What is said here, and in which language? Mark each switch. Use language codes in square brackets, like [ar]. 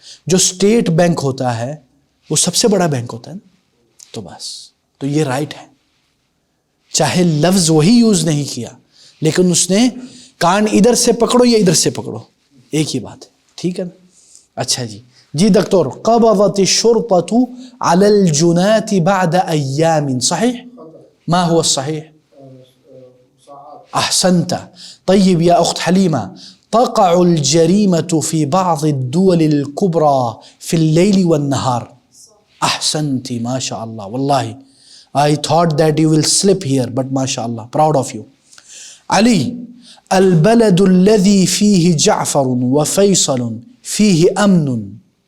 [ur] جو state bank ہوتا ہے وہ سب سے بڑا بینک ہوتا ہے نا، تو بس تو یہ رائٹ ہے. چاہے لفظ وہی یوز نہیں کیا لیکن اس نے کان ادھر سے پکڑو یا ادھر سے پکڑو، ایک ہی بات ہے. ٹھیک ہے نا؟ اچھا جی دکتور، [ar] قبضت الشرطة على الجناة بعد أيام. صحيح؟ ما هو الصحيح؟ أحسنت. طيب يا أخت حليمة، تقع الجريمة في بعض الدول الكبرى في الليل والنهار. أحسنت، ما شاء الله. والله [en] I thought that you will slip here, but ما شاء الله, proud of you. [ar] علي، البلد الذي فيه جعفر وفيصل فيه أمن.